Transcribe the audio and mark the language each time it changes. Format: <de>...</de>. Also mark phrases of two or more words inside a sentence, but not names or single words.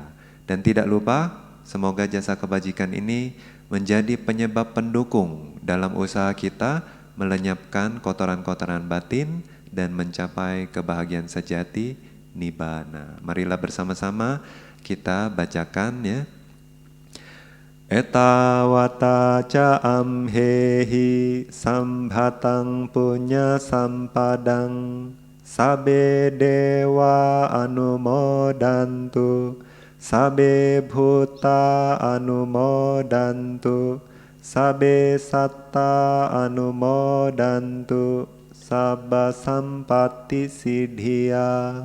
<id>Dan tidak lupa, semoga jasa kebajikan ini menjadi penyebab pendukung dalam usaha kita melenyapkan kotoran-kotoran batin dan mencapai kebahagiaan sejati nibbana. Marilah bersama-sama kita bacakan ya.</id> <pi>Etawata ca amhehi sambhatang punya sampadang sabe dewa anumodantu sabe bhuta anumodantu sabe satta anumodantu sabba sampatti siddhya.</pi>